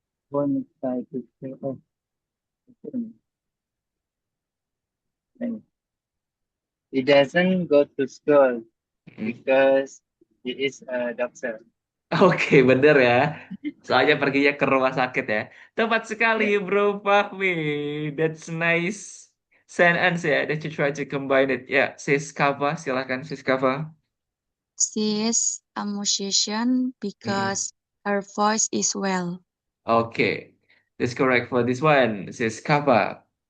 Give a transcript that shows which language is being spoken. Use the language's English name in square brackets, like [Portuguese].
[English] One try to say, oh, he doesn't go to school because he is a doctor. [Indonesian] Oke, bener ya. Soalnya perginya ke rumah sakit ya. Tepat sekali, [English] Bro Fahmi. That's nice sentence ya. That you try to combine it. [Indonesian] Ya, Sis Kava, silakan Sis Kava. [English] She is a musician because her voice is well. Oke, that's correct for this one, Sis Kava.